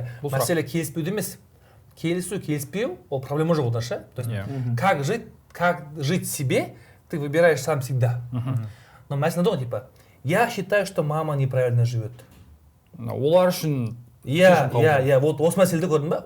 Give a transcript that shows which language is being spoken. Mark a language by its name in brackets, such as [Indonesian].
[Kazakh] Мәселе келіспеуде емес. Келісу, келіспеу, ол проблема жоқ одан ше. [Russian] То есть как жить себе, ты выбираешь сам всегда. Но мәселе дома типа, я считаю, что мама неправильно живет. [Kazakh] Олар үшін [Russian] вот [Kazakh] осы мәселеде көрдің ба?